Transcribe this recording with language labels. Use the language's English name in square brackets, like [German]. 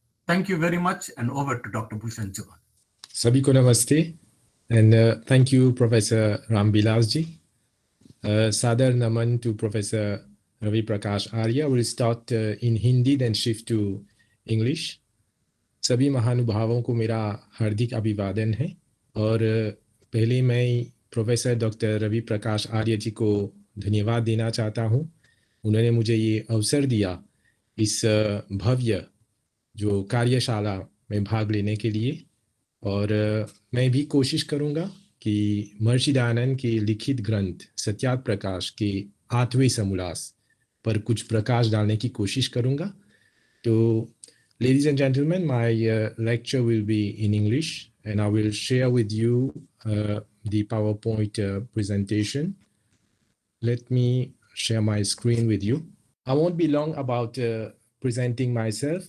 [English] Thank you very much, and over to Dr. Bhushan Chaman. [Hindi] Sabhi ko namaste, [English] and thank you, Professor Ram Vilas ji. [Hindi] Sadar Naman [English] to Professor Ravi Prakash Arya. We'll start in Hindi, then shift to English. [Hindi] सभी महानुभावों को मेरा हार्दिक अभिवादन है और पहले मैं professor doctor Ravi Prakash आर्य जी को धन्यवाद देना चाहता हूं। उन्होंने मुझे ये अवसर दिया इस भव्य जो कार्यशाला में भाग लेने के लिए, और मैं भी कोशिश करूंगा कि महर्षि दयानंद के लिखित ग्रंथ सत्यार्थ प्रकाश के 8वें समोल्लास पर कुछ प्रकाश डालने की कोशिश करूंगा। [English] तो ladies and gentlemen, my lecture will be in English, and I will share with you the PowerPoint presentation. Let me share my screen with you. I won't be long about presenting myself.